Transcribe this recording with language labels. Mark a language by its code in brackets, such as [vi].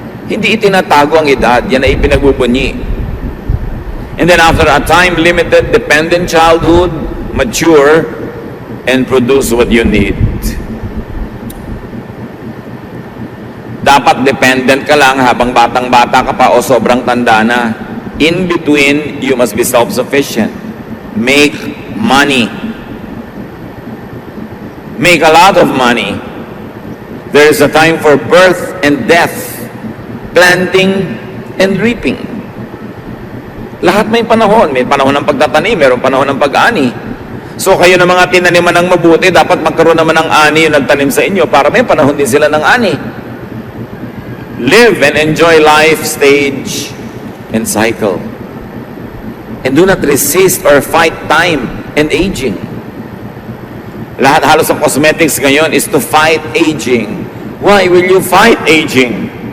[tl] Hindi itinatago ang edad, yan ay ipinagbubunyi. [en] And then after a time-limited, dependent childhood, mature, and produce what you need. [tl] Dapat dependent ka lang habang batang-bata ka pa o sobrang tanda na. [en] In between, you must be self-sufficient. Make money. Make a lot of money. There is a time for birth and death, planting and reaping. [tl] Lahat may panahon. May panahon ng pagtatanim, mayroong panahon ng pag-ani. So kayo na mga tinaniman ng mabuti, dapat magkaroon naman ng ani yung nagtanim sa inyo para may panahon din sila ng ani. [en] Live and enjoy life stage and cycle. And do not resist or fight time and aging. [tl] Lahat halos ng cosmetics ngayon [en] is to fight aging. Why will you fight aging?